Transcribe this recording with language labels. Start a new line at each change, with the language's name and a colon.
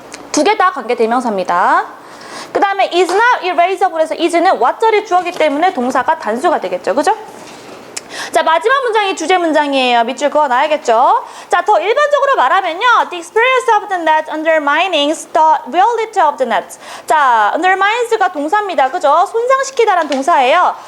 Korean: 두 개 다 관계 대명사입니다. 그 다음에 is not erasable 해서 is는 what절이 주어기 때문에 동사가 단수가 되겠죠. 그죠? 자, 마지막 문장이 주제 문장이에요. 밑줄 그어놔야겠죠. 자, 더 일반적으로 말하면요,
English: the experience of the net undermines the reality of the net.
Korean: 자, undermines가 동사입니다. 그죠? 손상시키다라는 동사예요.